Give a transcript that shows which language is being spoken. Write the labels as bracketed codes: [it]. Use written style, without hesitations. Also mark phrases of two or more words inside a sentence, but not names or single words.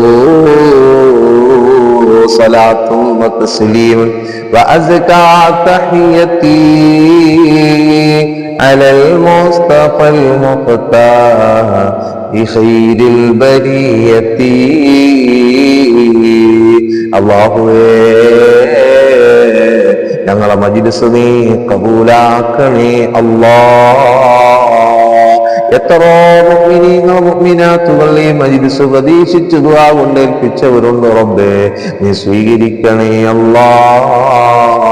[ar] صلاة وتسليم وأزكى تحيتي على المصطفى المختار بخير البرية الله [ml] ഞങ്ങളെ മജ്‌ലിസ് നീ കബൂലാക്കണേ അല്ലാഹ്. എത്രയോ മുഅ്മിനീങ്ങൾ മുഅ്മിനാത്തുകൾ ഈ മജ്‌ലിസ് പ്രതീക്ഷിച്ചു ദുആ കൊണ്ട് ഏൽപ്പിച്ചവരുണ്ട് റബ്ബേ, നീ സ്വീകരിക്കണേ അല്ലാഹ്.